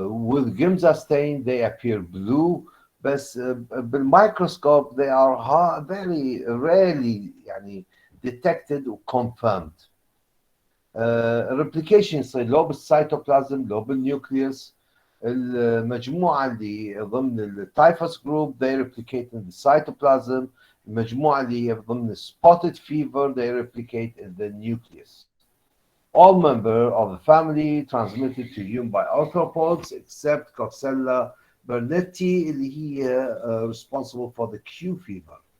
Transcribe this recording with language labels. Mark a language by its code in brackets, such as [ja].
[en] With Giemsa stain they appear blue, [ar] بس بالميكروسكوب [en] they are very rarely [ar] يعني [en] detected و confirmed. [ar] الريبليكيشن يصير لو بالسيتوبلازم لو بالنيوكليوس. المجموعه اللي ضمن التايفوس جروب [en] they replicate in the cytoplasm. [ar] المجموعه اللي هي ضمن [en] spotted fever they replicate in the nucleus. All members of the family transmitted to human by arthropods except Coxella burnetii [ar] اللي هي [en] responsible for the Q fever.